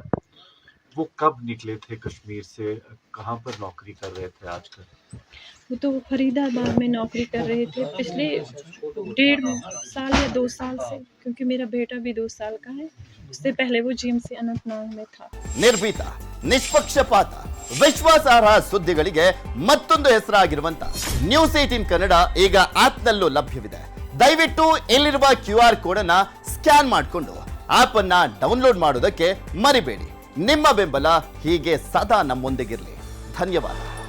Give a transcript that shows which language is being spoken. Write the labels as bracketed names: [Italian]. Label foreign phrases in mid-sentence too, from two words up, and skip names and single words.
[Hindi] वो कब निकले थे कश्मीर से? कहाँ पर नौकरी कर रहे थे आजकल? वो तो फरीदाबाद में नौकरी कर रहे थे पिछले 1.5 साल या 2 साल से, क्योंकि मेरा बेटा भी 2 साल का है। उससे पहले वो जीएमसी अनंतनाग में था। [Kannada] ನಿರ್ಭೀತ ನಿಷ್ಪಕ್ಷಪಾತ ವಿಶ್ವಾಸಾರ್ಹ ಸುದ್ದಿಗಳಿಗೆ ಮತ್ತೊಂದು ಹೆಸರಾಗಿರುವಂತ ನ್ಯೂಸ್ 18 ಕನ್ನಡ ಈಗ ಆಪ್ನಲ್ಲೂ ಲಭ್ಯವಿದೆ. ದಯವಿಟ್ಟು ಇಲ್ಲಿರುವ [English] QR code [Kannada] ಅನ್ನ ಸ್ಕ್ಯಾನ್ ಮಾಡಿಕೊಂಡು ಆಪ್ ಅನ್ನ ಡೌನ್ಲೋಡ್ ಮಾಡೋದಕ್ಕೆ ಮರಿಬೇಡಿ. ನಿಮ್ಮ ಬೆಂಬಲ ಹೀಗೆ ಸದಾ ನಮ್ಮೊಂದಿಗಿರಲಿ. ಧನ್ಯವಾದ.